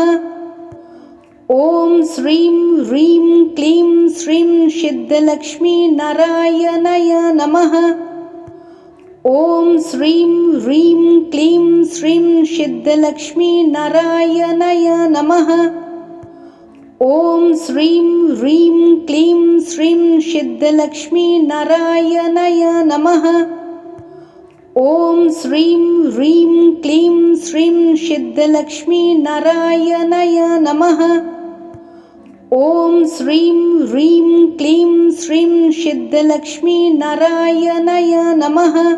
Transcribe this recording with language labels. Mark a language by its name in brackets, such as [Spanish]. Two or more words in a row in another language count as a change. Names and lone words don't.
[Sanskrit] ওম শ্রীং হ্রিং ক্লিং শ্রীং সিদ্ধলক্ষ্মী নারায়ণায় নমঃ। ওম শ্রীং হ্রিং ক্লিং শ্রীং সিদ্ধলক্ষ্মী নারায়ণায় নমঃ। ಓಂ ಶ್ರೀಂ ಹ್ರೀಂ ಕ್ಲೀಂ ಶ್ರೀಂ ಸಿದ್ಧಲಕ್ಷ್ಮೀ ನಾರಾಯಣಾಯ ನಮಃ. ಓಂ ಶ್ರೀಂ ಹ್ರೀಂ ಕ್ಲೀಂ ಶ್ರೀಂ ಸಿದ್ಧಲಕ್ಷ್ಮೀ ನಾರಾಯಣಾಯ ನಮಃ. ಓಂ ಶ್ರೀಂ ಹ್ರೀಂ ಕ್ಲೀಂ ಶ್ರೀಂ ಸಿದ್ಧಲಕ್ಷ್ಮೀ ನಾರಾಯಣಾಯ ನಮಃ.